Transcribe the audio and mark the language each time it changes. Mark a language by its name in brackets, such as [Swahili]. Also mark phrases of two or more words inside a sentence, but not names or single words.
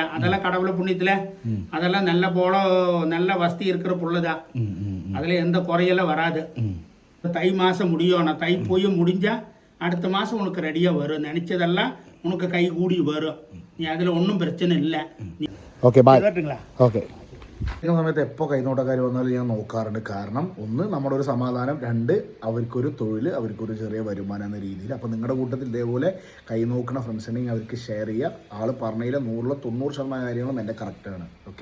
[Tamil] அதெல்லாம் கடவுளை புண்ணியத்தில் அதெல்லாம் நல்ல வசதி இருக்கிற புள்ளதான். அதில் எந்த குறையெல்லாம் வராது. தை மாதம் முடியணும். தை போய் முடிஞ்சால் அடுத்த மாதம் உனக்கு ரெடியாக வரும். நினச்சதெல்லாம் உனக்கு கை கூடி வரும். நீ அதில் ஒன்றும் பிரச்சனை இல்லை. [English] okay bye. [Tamil] കേട്ടുங்களா? [Malayalam] ഓക്കെ. സമയത്ത് എപ്പോൾ കൈനോട്ടക്കാർ വന്നാലും ഞാൻ നോക്കാറുണ്ട്. കാരണം ഒന്ന്, നമ്മുടെ ഒരു സമാധാനം, 2 അവർക്കൊരു തൊഴിൽ, അവർക്കൊരു ചെറിയ വരുമാനം എന്ന രീതിയിൽ. അപ്പോൾ നിങ്ങളുടെ കൂട്ടത്തിൽ ഇതേപോലെ കൈ നോക്കുന്ന ഫ്രണ്ട്സ് ഉണ്ടെങ്കിൽ അവർക്ക് ഷെയർ ചെയ്യുക. ആൾ പറഞ്ഞതിൽ 100-90% കാര്യങ്ങളും എൻ്റെ കറക്റ്റാണ്.